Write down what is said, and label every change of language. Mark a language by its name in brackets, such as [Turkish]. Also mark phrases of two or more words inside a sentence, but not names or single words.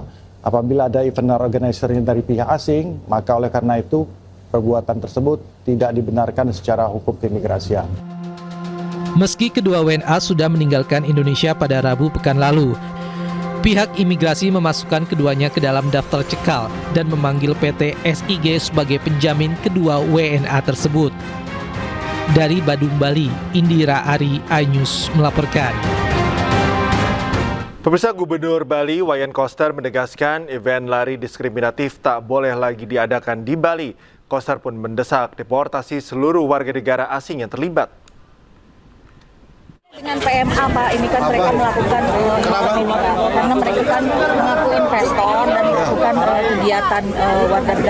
[Indonesian] Apabila ada [English] event organizer- [Indonesian] nya dari pihak asing, maka oleh karena itu perbuatan tersebut tidak dibenarkan secara hukum keimigrasian. Meski kedua WNA sudah meninggalkan Indonesia pada Rabu pekan lalu, pihak imigrasi memasukkan keduanya ke dalam daftar cekal dan memanggil PT SIG sebagai penjamin kedua WNA tersebut. Dari Badung, Bali, Indira Ari, iNews melaporkan. Pemirsa, Gubernur Bali Wayan Koster menegaskan event lari diskriminatif tak boleh lagi diadakan di Bali. Koster pun mendesak deportasi seluruh warga negara asing yang terlibat. Dengan PMA Pak, ini kan mereka melakukan ini Pak, karena mereka kan mengaku investor dan melakukan kegiatan warga negara.